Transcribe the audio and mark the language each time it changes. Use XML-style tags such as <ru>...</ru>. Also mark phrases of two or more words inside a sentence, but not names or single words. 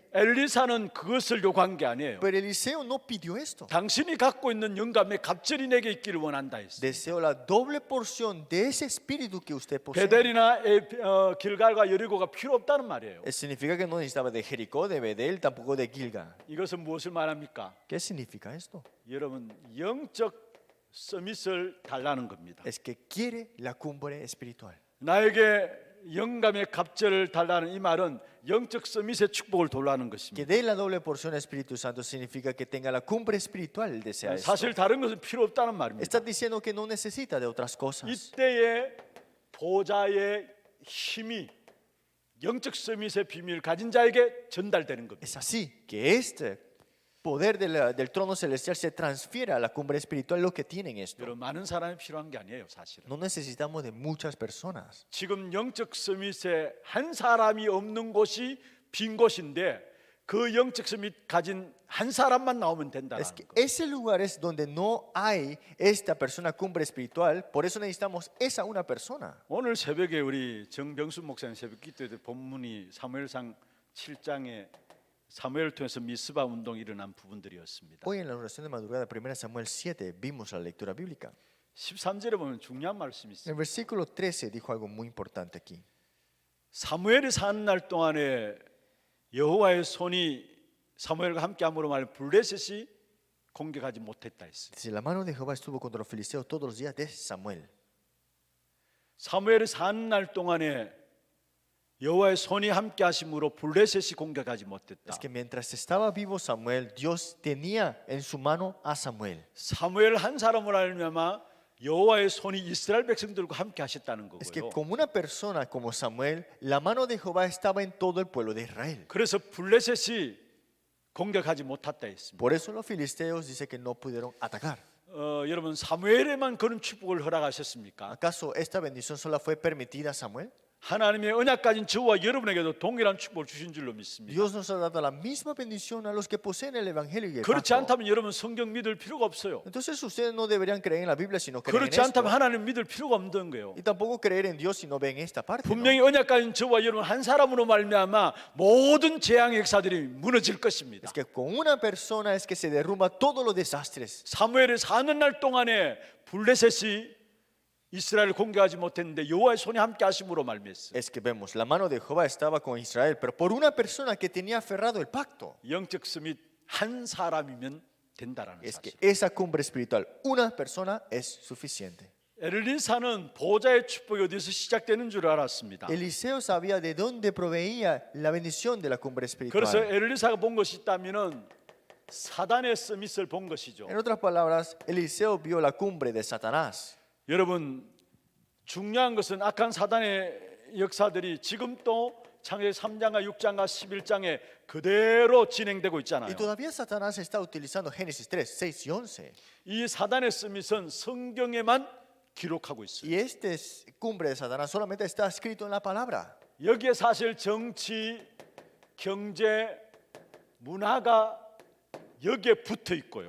<ko>엘리사는 그것을 요구한 게 아니에요.</ko> <es>Pero Eliseo no pidió esto.</es> <ko>당신이 갖고 있는 영감의 갑절이 내게 있기를 원한다 했어요.</ko> <es>Deseo la doble porción de ese espíritu que usted posee.</es> <ko>베델이나 길갈과 여리고가 필요 없다는 말이에요.</ko> <es>Significa que no necesitaba de Jericó, de Bedel, tampoco de Gilgal.</es> <ko>이것은 무엇을 말합니까?</ko> <es>¿Qué significa esto?</es> <ko>여러분 영적 서밋을 달라는 겁니다.</ko> <es>Es que quiere la cumbre espiritual.</es> <ko>나에게 영감의 갑절을 달라는 이 말은 영적 서밋의 축복을 돌라는</ko> <es>Que</es> <ko>것입니다.</ko> <es>dé la doble porción al Espíritu Santo significa que tenga la cumbre espiritual, desea esto.</es> <ko>사실 다른 것은 필요 없다는 말입니다.</ko> <es>Está diciendo que no necesita de otras cosas.</es> <ko>이때의 보좌의 힘이 영적 서밋의 비밀을 가진 자에게 전달되는 겁니다.</ko> <es>Es así que este poder del trono celestial se transfiere a la cumbre espiritual, lo que tienen esto.</es> <ko>여러분 많은 사람이 필요한 게 아니에요, 사실은.</ko> <es>No necesitamos de muchas personas.</es> <ko>지금 영적 서밋에 한 사람이 없는 곳이 빈 곳인데 그 영적 서밋 가진 한 사람만 나오면 된다는</ko> <es>Es que</es> <ko>거.</ko> <es>ese lugar es donde no hay esta persona cumbre espiritual, por eso necesitamos esa una persona.</es> <ko>오늘 새벽에 우리 정병수 목사님 새벽 기도에 본문이 사무엘상 7장에 사무엘을 통해서 미스바 운동이 일어난 부분들이었습니다.</ko> <es>Hoy en la oración de madrugada, 1 Samuel 7, vimos la lectura bíblica.</es> <ko>13절에 보면 중요한 말씀이</ko> <es>En</es> <ko>있어요.</ko> <es>el versículo 13 dijo algo muy importante aquí.</es> <ko>사무엘이 사는 날 동안에 여호와의 손이 사무엘과 함께함으로 말해 블레셋이 공격하지 못했다 했어요.</ko> <es>Dice, la mano de Jehová estuvo contra los filisteos todos los días de Samuel.</es> <ko>사무엘이 사는 날 동안에 여호와의 손이 함께하심으로 블레셋이 공격하지 못했다.</ko> <es>Es que mientras estaba vivo Samuel, Dios tenía en su mano a Samuel.</es> <ko>사무엘 한 사람을 알면 여호와의 손이 이스라엘 백성들과 함께 하셨다는</ko> <es>Es que</es> <ko>거고요.</ko> <es>como una persona como Samuel, la mano de Jehová estaba en todo el pueblo de Israel.</es> <ko>그래서 블레셋이 공격하지 못했다 했습니다.</ko> <es>Por eso los filisteos dice que no pudieron atacar.</es> <ko>여러분 사무엘에만 그런 축복을 허락하셨습니까?</ko> <es>¿Acaso esta bendición solo fue permitida a Samuel?</es> <ko>하나님의 언약 가진 저와 여러분에게도 동일한 축복을 주신 줄로 믿습니다.</ko> <es>Dios nos ha dado la misma bendición a los que poseen el evangelio y el</es> <ko>그렇지</ko> <es>pacto.</es> <ko>않다면 여러분 성경 믿을 필요가 없어요.</ko> <es>Entonces ustedes no deberían creer en la Biblia si no creen en</es> <ko>그렇지</ko> <es>esto.</es> <ko>않다면 하나님 믿을 필요가 없는 거예요.</ko> <es>Y tampoco creer en Dios si no ven esta parte. ¿no?</es> <ko>분명히 언약 가진 저와 여러분 한 사람으로 말미암아 모든 재앙의 역사들이 무너질 것입니다.</ko> <es>Es que con una persona es que se derrumba todos los desastres.</es> <ko>사무엘이 사는 날 동안에 블레셋이 이스라엘을 공격하지 못했는데 여호와의 손이 함께 하심으로 말미암았어요.</ko> <es>Es que vemos, la mano de Jehová estaba con Israel, pero por una persona que tenía aferrado el pacto.</es> <ko>영적 스밋 한 사람이면 된다라는</ko> <es>Es que</es> <ko>사실.</ko> <es>esa cumbre espiritual, una persona es suficiente.</es> <ko>엘리사는 보좌의 축복이 어디서 시작되는 줄 알았습니다.</ko> <es>Eliseo sabía de dónde proveía la bendición de la cumbre</es> <ko>그래서</ko> <es>espiritual.</es> <ko>엘리사가 본 것이 있다면은 사단의 스밋을 본 것이죠.</ko> <es>En otras palabras, Eliseo vio la cumbre de Satanás.</es> <ko>여러분 중요한 것은 악한 사단의 역사들이 지금 또 창세기 3장과 6장과 11장에 그대로 진행되고 있잖아요.</ko> <es>Y todavía Satanás está utilizando Génesis 3, 6 y 11.</es> <ko>이 사단의 스밋은 성경에만 기록하고 있어요.</ko> <es>Y esta cumbre de Satanás solamente está escrito en la palabra.</es> <ko>여기에 사실 정치, 경제, 문화가 여기에 붙어 있고요.</ko>